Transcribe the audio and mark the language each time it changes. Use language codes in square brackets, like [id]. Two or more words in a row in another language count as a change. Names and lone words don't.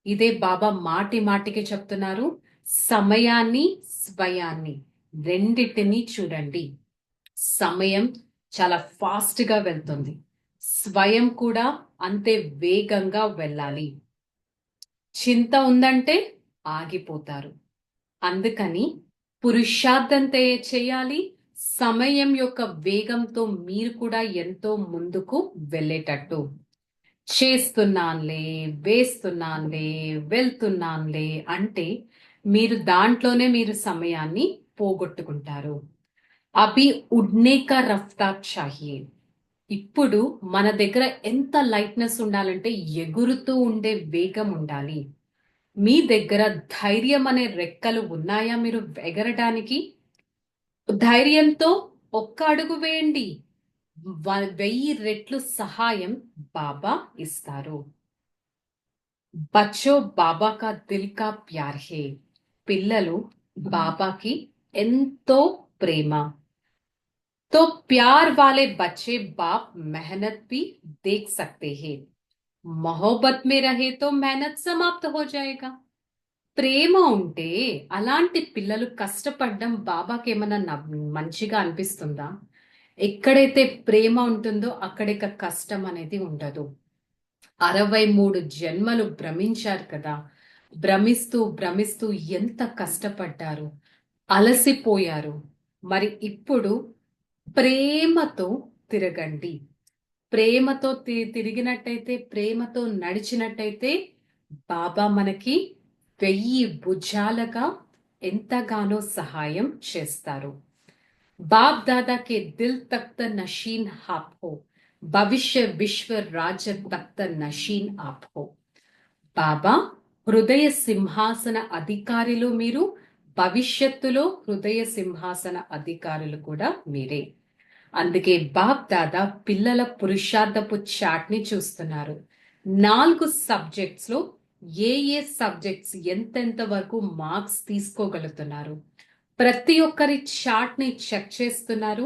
[te] ఇదే బాబా మాటి మాటికి చెప్తున్నారు, సమయాన్ని స్వయాన్ని రెండిటిని చూడండి. సమయం చాలా ఫాస్ట్ గా వెళ్తుంది, స్వయం కూడా అంతే వేగంగా వెళ్ళాలి. చింత ఉందంటే ఆగిపోతారు. అందుకని పురుషార్థం చేయాలి. సమయం యొక్క వేగంతో మీరు కూడా ఎంతో ముందుకు వెళ్ళేటట్టు. చేస్తున్నానులే, వేస్తున్నానులే, వెళ్తున్నానులే అంటే మీరు దాంట్లోనే మీరు సమయాన్ని పోగొట్టుకుంటారు. [hi] अभी उड़ने का रफ़्तार चाहिए. [te] ఇప్పుడు మన దగ్గర ఎంత లైట్నెస్ ఉండాలంటే ఎగురుతూ ఉండే వేగం ఉండాలి. మీ దగ్గర ధైర్యం అనే రెక్కలు ఉన్నాయా మీరు ఎగరడానికి? ధైర్యంతో ఒక్క అడుగు వేయండి, 1000 రెట్లు సహాయం బాబా ఇస్తారు. [hi] बच्चो बाबा का दिल का प्यार है. [te] పిల్లలు బాబాకి ఎంతో ప్రేమ. [hi] तो प्यार वाले बच्चे बाप मेहनत भी देख सकते हैं. मोहब्बत में रहे तो मेहनत समाप्त हो जाएगा. [te] ప్రేమ ఉంటే అలాంటి పిల్లలు కష్టపడడం బాబాకి ఏమన్నా మంచిగా అనిపిస్తుందా? ఎక్కడైతే ప్రేమ ఉంటుందో అక్కడిక కష్టం అనేది ఉండదు. 63 జన్మలు భ్రమించారు కదా, భ్రమిస్తూ భ్రమిస్తూ ఎంత కష్టపడ్డారు, అలసిపోయారు. మరి ఇప్పుడు ప్రేమతో తిరగండి. ప్రేమతో తిరిగినట్టయితే, ప్రేమతో నడిచినట్టయితే బాబా మనకి 1000 భుజాలుగా ఎంతగానో సహాయం చేస్తారు. [hi] बाप दादा के दिल तख्त नशीन आप हो, भविष्य विश्व राज्य तख्त नशीन आप हो. [te] బాబా హృదయ సింహాసన అధికారులు మీరు, భవిష్యత్తులో హృదయ సింహాసన అధికారులు కూడా మీరే. అందుకే బాప్ దాదా పిల్లల పురుషార్థపు చాట్ ని చూస్తున్నారు. 4 సబ్జెక్ట్స్ లో ఏ సబ్జెక్ట్స్ ఎంతెంత వరకు మార్క్స్ తీసుకోగలుగుతున్నారు, ప్రతి ఒక్కరి చాట్ ని చెక్ చేస్తున్నారు.